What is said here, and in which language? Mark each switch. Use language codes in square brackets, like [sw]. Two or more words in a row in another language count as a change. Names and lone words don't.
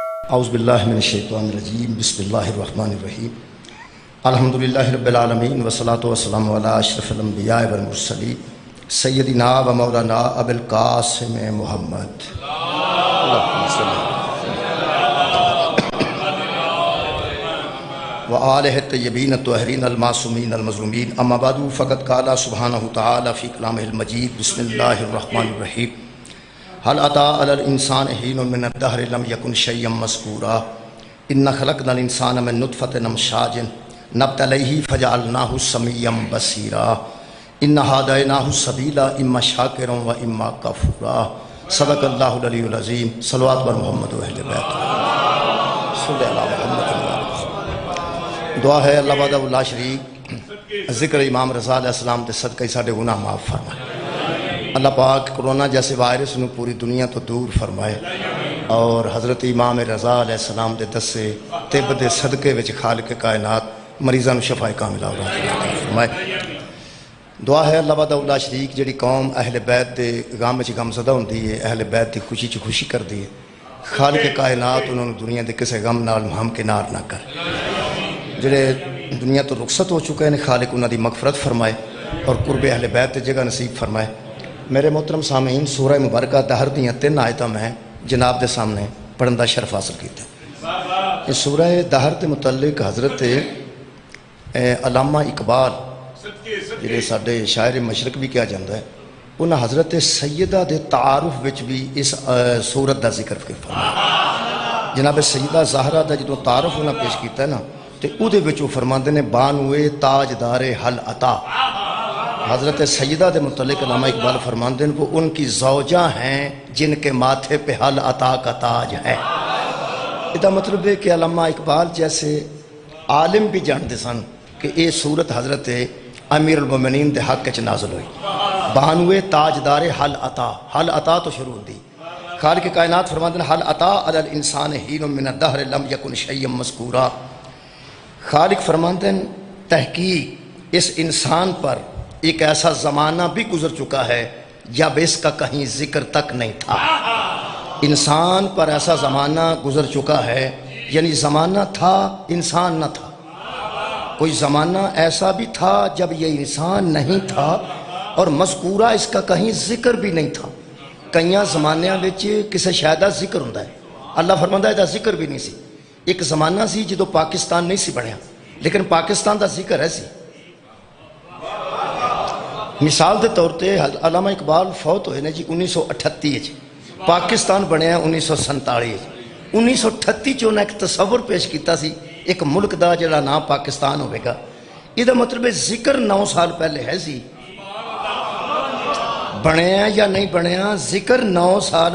[ar] اعوذ باللہ من الشیطان الرجیم بسم اللہ الرحمن الرحیم الحمدللہ رب العالمین والصلاة والسلام علی اشرف الانبیاء والمرسلین سیدنا و مولانا ابو القاسم محمد وآلہ الطیبین الطاہرین المعصومین المظلومین اما بعد فقد قال سبحانہ تعالی فی کلامہ المجید بسم اللہ الرحمن الرحیم هل أتى على الإنسان حين من الدهر لم يكن شيئا مذكورا إنا خلقنا الإنسان من نطفة أمشاج نبتليه فجعلناه سميعا بصيرا إنا هديناه السبيل إما شاكرا وإما كفورا صدق الله العلي العظيم [ur] صلوات بر محمد و اہل بیت [ar] صلی اللہ [pa] محمد دعا ہے [ar] اللہ وحدہ لا شریک [pa] ذکر امام رضا علیہ السلام دے صدقہ ساڈے گناہ معاف فرمائے اللہ پاک کرونا جیسے وائرس نو پوری دنیا تو دور فرمائے اور حضرت امام رضا [ar] علیہ السلام [pa] دے دسے طب دے صدقے وچ خالق کائنات مریضاں نو شفا کاملہ اور عطا فرمائے دعا ہے [ar] اللہ وحدہ لا شریک [pa] جڑی قوم اہل بیت دے غم وچ غم زدہ ہوندی ہے اہل بیت دی خوشی چ خوشی کردی ہے خالق کائنات انہوں نے دنیا دے کسے غم نال ہمکنار نہ کر جڑے دنیا تو رخصت ہو چکے ہیں خالق انہاں دی مغفرت فرمائے اور قرب اہل بیت دی جگہ نصیب فرمائے میرے محترم سامعین سورہ مبارکہ دہر دیاں 3 آیتاں میں جناب دے سامنے پڑھن دا شرف حاصل کیتا ہے اس سورہ دہر دے متعلق حضرت علامہ اقبال جنہیں ساڈے شاعر مشرق بھی کیا جاندہ ہے انہاں حضرت سیدہ دے تعارف وچ بھی اس سورت دا ذکر فرمایا جناب سیدہ زہرہ دا جدوں تعارف انہاں پیش کیتا ہے نا تے او دے وچ فرماندے نے بانوے تاجدار حل عطا حضرت سیدہ دے متعلق علامہ [ur] اقبال فرماندے ہیں وہ ان کی زوجہ ہیں جن کے ماتھے پہ حل عطا کا تاج ہے یہ مطلب ہے کہ علامہ اقبال جیسے عالم بھی جانتے سن کہ یہ صورت حضرت امیر المومنین [pa] دے حق چ نازل ہوئی بانوے تاجدار [ar] حل عطا تو شروع ہوندی خالق کائنات فرماندے ہیں حل عطا علی الانسان حین من الدہر لم یکن شیئا مذکورا [pa] خالق فرماندے [ur] ہیں تحقیق اس انسان پر ایک ایسا زمانہ بھی گزر چکا ہے جب اس کا کہیں ذکر تک نہیں تھا انسان پر ایسا زمانہ گزر چکا ہے یعنی زمانہ تھا انسان نہ تھا کوئی زمانہ ایسا بھی تھا جب یہ انسان نہیں تھا اور مذکورہ اس کا کہیں ذکر بھی نہیں تھا [pa] کئیاں زمانیاں وچ کسے شاید ذکر ہوندا ہے اللہ فرماندا ہے دا ذکر بھی نہیں سی ایک زمانہ سی جدو پاکستان نہیں سی بنیا لیکن پاکستان دا ذکر ہے سی مثال دے طور تے علامہ اقبال فوت ہوئے نے جی 1938 پاکستان بنیا 1947 1938 چ انہیں ایک تصور پیش کیتا سی ایک ملک دا جڑا نام پاکستان ہوئے گا یہ مطلب ذکر 9 سال پہلے ہے سی بنیا یا نہیں بنیا ذکر 9 سال